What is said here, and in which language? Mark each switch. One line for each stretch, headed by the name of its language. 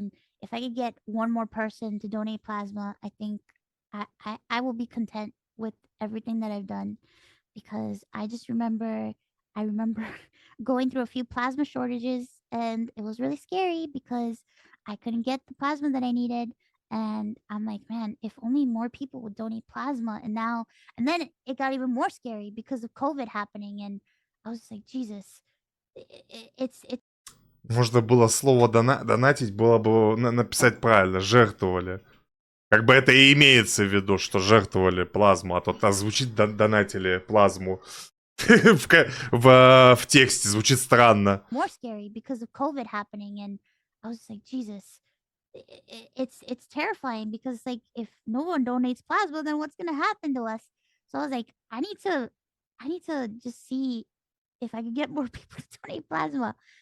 English: And if I could get one more person to donate plasma, I think I will be content with everything that I've done, because I remember going through a few plasma shortages, and it was really scary because I couldn't get the plasma that I needed. And I'm like, man, if only more people would donate plasma. And then it got even more scary because of COVID happening. And I was just like, Jesus, it's
Russian: Можно было слово донатить, было бы написать правильно, жертвовали. Как бы это и имеется в виду, что жертвовали плазму, а то звучит донатили плазму. В тексте звучит странно.
English: more scary because of COVID happening. And I was just like, Jesus, it's terrifying because like if no one donates plasma, then what's gonna happen to us? So I was like, I need to just see if I could get more people to donate plasma.